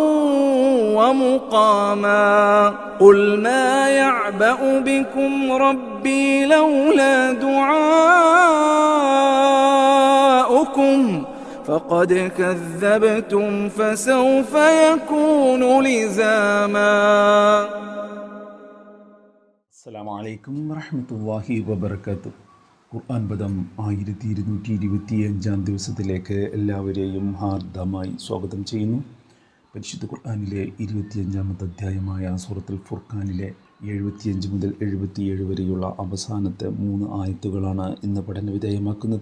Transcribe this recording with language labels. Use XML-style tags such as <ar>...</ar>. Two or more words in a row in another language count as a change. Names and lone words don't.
<ar>ومقاما قل ما يعبأ بكم ربي لولا دعاؤكم فقد كذبتم فسوف يكون لزاما. السلام عليكم ورحمة الله وبركاته.</ar> <ml>ഖുർആൻ പദം 1225 ദിവസത്തിലേക്ക് എല്ലാവരെയും ഹാർദമായി സ്വാഗതം ചെയ്യുന്നു. പരിശുദ്ധ ഖുർആനിലെ 25-ാമത്തെ അധ്യായമായ സൂറത്തുൽ ഫുർഖാനിലെ 75 മുതൽ 77 വരെയുള്ള അവസാനത്തെ 3 ആയത്തുകളാണ് ഇന്ന് പഠന വിധേയമാക്കുന്നത്.</ml>